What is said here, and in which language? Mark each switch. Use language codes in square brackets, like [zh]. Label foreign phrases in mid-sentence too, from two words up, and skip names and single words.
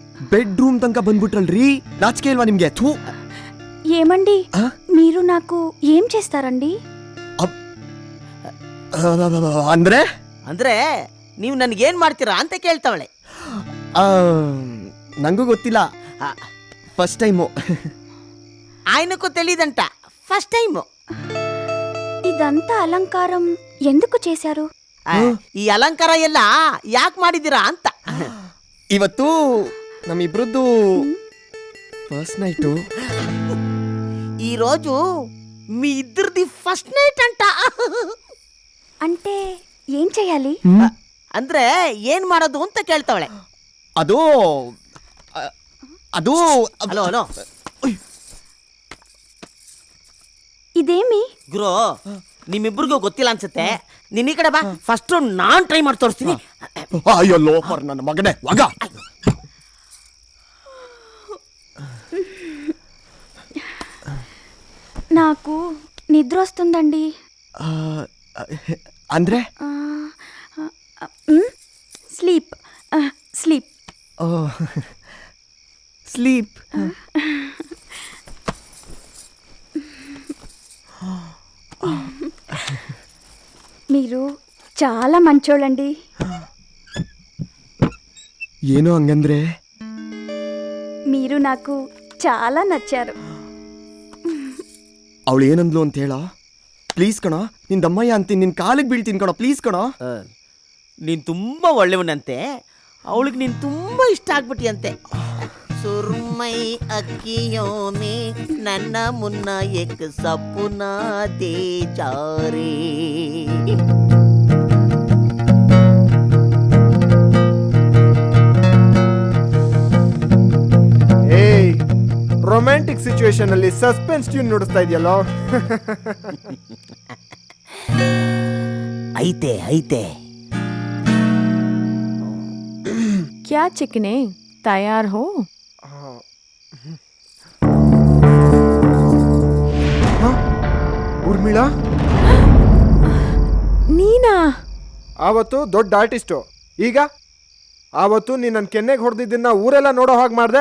[kn] ಬೆಡ್ರೂಮ್ ತನಕ ಬಂದ್ಬಿಟ್ರಲ್ರಿ ನಾಚಿಕೆ ಇಲ್ವಾ నిಮ್ಗೆ ಥೂ [te] ఏమండి మీరు నాకు ఏం చేస్తారండి? [kn] ಅಂದ್ರೆ ಅಂದ್ರೆ ನೀವು ನನಗೇನ್ ಮಾಡ್ತೀರಾ ಅಂತ ಕೇಳ್ತಾವಳೆ. ನಂಗೂ ಗೊತ್ತಿಲ್ಲ, [en] first time. [te] ఆయనకు తెలియదంట, [en] first time. [te] ఇదంతా అలంకారం ఎందుకు చేశారు? [kn] ಈ ಅಲಂಕಾರ ಎಲ್ಲ ಯಾಕೆ ಮಾಡಿದ್ದೀರಾ ಅಂತ. ಇವತ್ತು ನಮ್ಮಿಬ್ರದ್ದು [en] first night. [te] ఈ రోజు మీ ఇద్దరిది [en] first night [te] అంట. అంటే ఏం చేయాలి? [kn] ಅಂದ್ರೆ ಏನ್ ಮಾಡೋದು ಅಂತ ಕೇಳ್ತಾವಳೆ. ಅದು ಅದು ಹಲೋ ಹಲೋ [te] ఇదేమి? [kn] ಗುರು, ನಿಮ್ಮಿಬ್ರಿಗೂ ಗೊತ್ತಿಲ್ಲ ಅನ್ಸುತ್ತೆ. ನಿನ್ನ ಈ ಕಡೆ ಬಾ, ಫಸ್ಟ್ ನಾನ್ ಟ್ರೈ ಮಾಡಿ ತೋರಿಸ್ತೀನಿ. ಅಯ್ಯೋ ಲೋಫರ್ ನನ್ನ ಮಗನೇ, ಮಗ. [te] నాకు నిద్ర వస్తుందండి. [kn] ಅಂದ್ರೆ [en] sleep sleep స్లీప్. [te] మీరు చాలా మంచోళ్ళండి. [kn] ಏನೋ ಹಂಗಂದ್ರೆ [te] మీరు నాకు చాలా నచ్చారు. [kn] ಅವಳು ಏನಂದ್ಲು ಅಂತ ಹೇಳ ಪ್ಲೀಸ್ ಕಣ. ನಿನ್ ದಮ್ಮಯ್ಯ ಅಂತೀನಿ, ನಿನ್ ಕಾಲಿಗೆ ಬೀಳ್ತೀನಿ ಕಣ, ಪ್ಲೀಸ್ ಕಣ. ನೀನ್ ತುಂಬಾ ಒಳ್ಳೆಯವನಂತೆ, ಅವಳಿಗೆ ನೀನ್ ತುಂಬಾ ಇಷ್ಟ ಆಗ್ಬಿಟ್ಟಿಯಂತೆ. [hi] सुरमई अखियों में नन्हा मुन्ना एक सपना दे जा रे. [kn] ಏಯ್, [en] romantic situation [kn] ಅಲ್ಲಿ [en] suspense tune [kn] ನುಡಿಸ್ತಾ ಇದೆಯಲ್ಲೋ. ಐತೆ ಐತೆ. [hi] क्या चिकने तैयार हो? [kn] ಊರ್ಮಿಳಾ, ನೀನಾ? ಆವತ್ತು ದೊಡ್ಡ ಆರ್ಟಿಸ್ಟು, ಈಗ ಆವತ್ತು ನೀನ್ ನನ್ನ ಕೆನ್ನೆಗೆ ಹೊಡೆದಿದ್ದನ್ನ ಊರೆಲ್ಲ ನೋಡೋ ಹಾಗೆ ಮಾಡ್ದೆ.